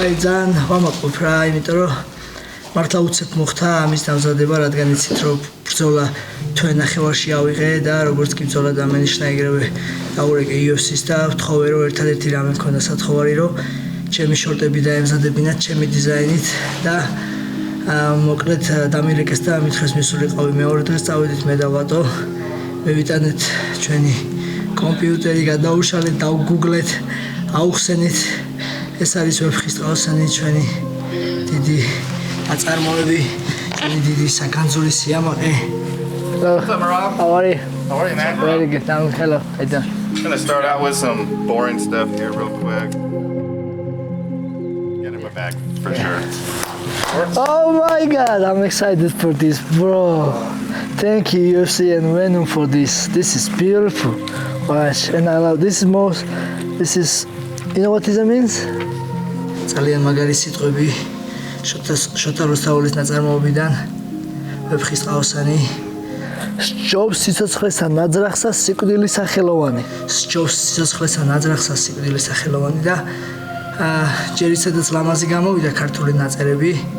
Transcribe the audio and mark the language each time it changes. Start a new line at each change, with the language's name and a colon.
Georgian: აი ძალიან ვამაყობ რა, იმიტომ რომ მართლა უცებ მოხდა ამის დამზადება, რადგან იცით რომ ბრძოლა თვე ნახევარში ავიღე და როგორც კი ბრძოლა დამენიშნა ეგრევე დაურეკე UFC-ს და ვთხოვე რომ ერთადერთი რამე მქონდა სათხოვარი რომ ჩემი შორტები დაემზადებინათ ჩემი დიზაინით და მოკლედ დამირეკეს და მითხრეს მისულიყავი მეორე დღეს წავედით მე და ვატო მევიტანეთ ჩვენი კომპიუტერი გადაუშალეთ, დავგუგლეთ, აუხსენით. ეს არის ვეფხის ტყავსანი ჩვენი დიდი აწარმოები, ჩვენი დიდი საგანძური სიამაყე.
English: How are you? How are you, man? Very good. Hello. How you doing? I'm gonna start out with some boring stuff here real quick. Get in my bag for sure. Oh my God! I'm excited for this, bro. Thank you, UFC and Venom, for this. This is beautiful. Watch, and I love this most. This is, you know what this means?
Georgian: ძალიან მაგარი სიტყვები შოთა რუსთაველის ნაწარმოებიდან. ვეფხის ტყავსანი. სჯობს სიცოცხლესა ნაძრახსა სიკვდილის სახელოვანი. სჯობს სიცოცხლესა ნაძრახსა სიკვდილის სახელოვანი და ჯერ ისედაც ლამაზი გამოვიდა ქართული ნაწერები.